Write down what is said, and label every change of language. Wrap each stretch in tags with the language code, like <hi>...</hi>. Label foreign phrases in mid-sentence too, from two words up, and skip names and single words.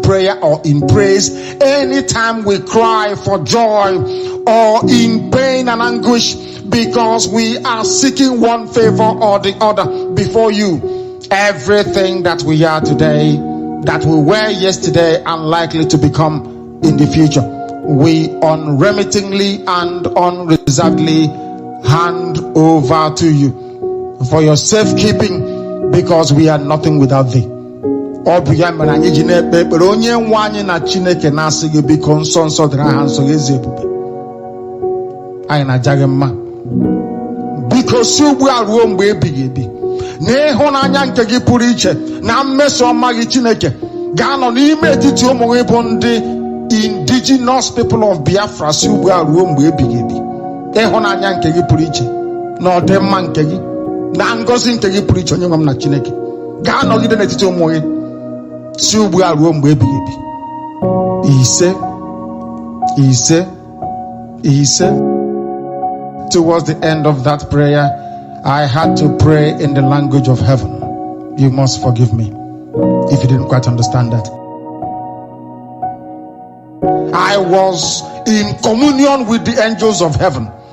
<en>prayer or in praise, anytime we cry for joy or in pain and anguish, because we are seeking one favor or the other before you, everything that we are today, that we were yesterday and likely to become in the future, we unremittingly and unreservedly hand over to you for your safekeeping, because we are nothing without thee. Because you are room baby.</en> <ig>N'ịhụnanya nke gị pụrụ iche na mmeso ọma gị Chineke ga-anọ n'ime etiti ụmụ gị bụ ndị</ig> <en>indigenous people of Biafra</en> <ig>si ugbu a ruo mgbe ebighị ebi. Ịhụnanya nke gị pụrụ iche na ọdịmma nke gị na ngọzi nke gị pụrụ iche, onye nwe m na Chineke, ga-anọgide n'etiti ụmụ gị si ugbu a ruo mgbe ebighị ebi. Ise.</ig> <en>Towards the end of that prayer, I had to pray in the language of heaven. You must forgive me if you didn't quite understand that. I was in communion with the angels of heaven.</en>